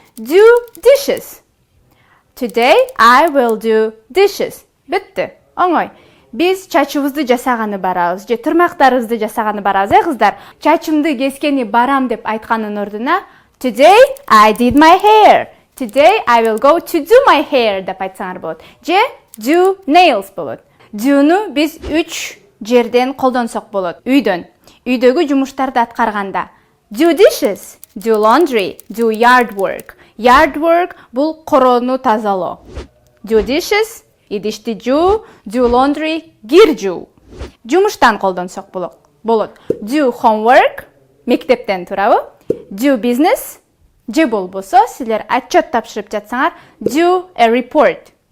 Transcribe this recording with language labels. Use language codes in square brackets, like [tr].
[en] Do dishes. Today I will do dishes. [ky] Бүттү. Оңой. Биз чачыбызды жасаганы барабыз, же тырмактарыбызды жасаганы барабыз, кыздар. Чачымды кескени барам деп айтканын ордуна [en] Today I did my hair. Today I will go to do my hair [ky] деп айтсаңар болот. Же [en] do nails [ky] болот. Do'ну биз 3 жерден колдонсок болот. Үйдөгү жумуштарды аткарганда. [en] Do dishes, do laundry, do yard work. Yard work [ky] бул короону тазалоо. [en] Do dishes, [ky] идишти жуу, [en] do laundry, [ky] кир жуу. Жумуштан колдонсок болот. [en] Do homework, [ky] мектептен, туурабы? [en] Do business, [ky] же болбосо силер отчет тапшырып жатсаңар, [en] do a report.